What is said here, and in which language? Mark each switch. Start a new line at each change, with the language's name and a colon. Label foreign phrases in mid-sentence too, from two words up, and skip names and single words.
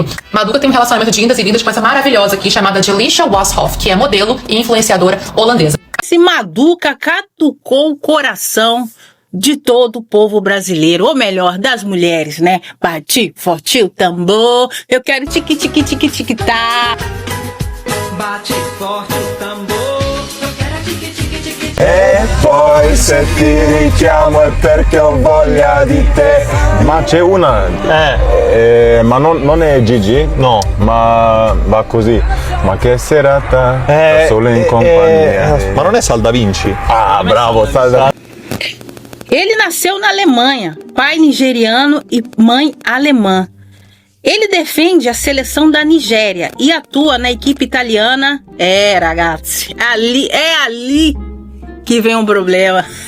Portuguese: Maduka tem um relacionamento de indas e vindas com essa maravilhosa aqui chamada Alicia Washoff, que é modelo e influenciadora holandesa. Esse Maduka catucou o coração de todo o povo brasileiro, ou melhor, das mulheres, né? Bati forte o tambor, eu quero tique-tique-tique-tique-tá. Bate forte o tambor.
Italian: E poi se ti richiamo è perché ho voglia di te. Ma c'è una, ma non è Gigi? No, ma va così. Ma che serata, da solo in compagnia. Ma non è Sal da Vinci? Ah, bravo, Sal da Vinci.
Portuguese: Ele nasceu na Alemanha, pai nigeriano e mãe alemã. Ele defende a seleção da Nigéria e atua na equipe italiana. Ragazzi, é ali que vem um problema.